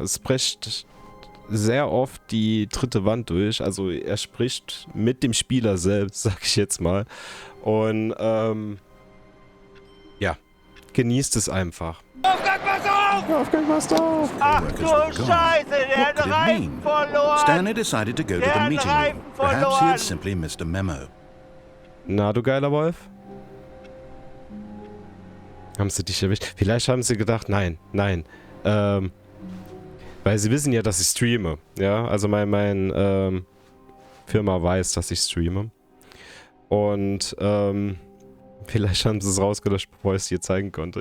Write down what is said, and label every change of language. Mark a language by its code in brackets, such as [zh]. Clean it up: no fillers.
[de] Es bricht sehr oft die dritte Wand durch. Also, er spricht mit dem Spieler selbst, sag ich jetzt mal. Und, ja. Genießt es einfach. Aufgang, pass auf! Aufgang, passt auf! Ach du Scheiße, der hat den Reifen verloren! [en] Stanley decided to go to the meeting room. Perhaps he had simply missed a memo. [de] Na, du geiler Wolf? Haben sie dich erwischt? Vielleicht haben sie gedacht, nein. Weil Weil sie wissen ja, dass ich streame. Ja, also mein Firma weiß, dass ich streame. Und vielleicht haben sie es rausgelöscht, bevor ich es dir zeigen konnte.